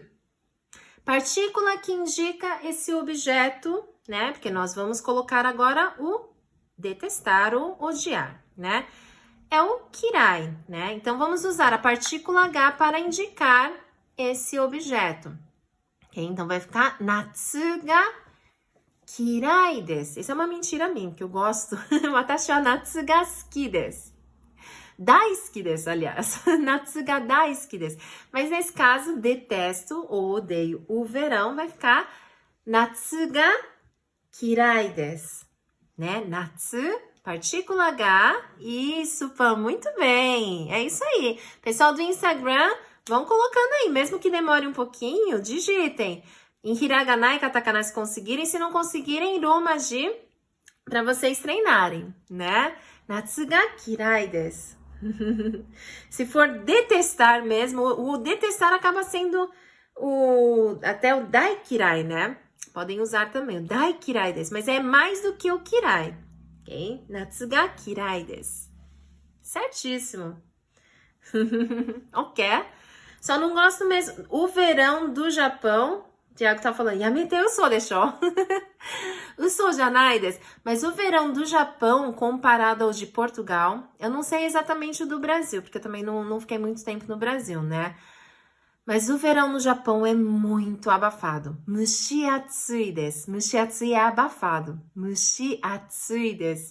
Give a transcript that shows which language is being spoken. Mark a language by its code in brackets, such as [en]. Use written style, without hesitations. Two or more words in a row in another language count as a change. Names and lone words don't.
[pt] Partícula que indica esse objeto, né? Porque nós vamos colocar agora o detestar ou odiar, né? É o kirai, né? Então, vamos usar a partícula H para indicar esse objeto. [ja] Okay? Então, vai ficar 夏が嫌いです. [pt] Isso é uma mentira minha, que eu gosto. [ja] 私は夏が好きです。大好きです, aliás. 夏が大好きです. [pt] Mas nesse caso, detesto ou odeio o verão, vai ficar [ja] 夏が嫌いです. [pt] Né? Natsu, partícula H. Isso, Pan, muito bem. É isso aí. Pessoal do Instagram, vão colocando aí, mesmo que demore um pouquinho, digitem. Em hiragana e katakana se conseguirem, se não conseguirem, romaji para vocês treinarem, né? [ja] 夏が嫌いです. [pt] Se for detestar mesmo, o detestar acaba sendo até o daikirai, né? Podem usar também o [ja] 大嫌いです, [pt] mas é mais do que o kirai, ok? [ja] 夏が嫌いです. [pt] Certíssimo. Ok. Só não gosto mesmo. O verão do Japão, o Thiago tá falando, yamete usou, deixou. Usou [ja] じゃないです. [pt] Mas o verão do Japão, comparado ao de Portugal, eu não sei exatamente o do Brasil, porque eu também não fiquei muito tempo no Brasil, né? Mas o verão no Japão é muito abafado. [ja] 蒸し暑いです。蒸し暑い [pt] é abafado. [ja] 蒸し暑いです.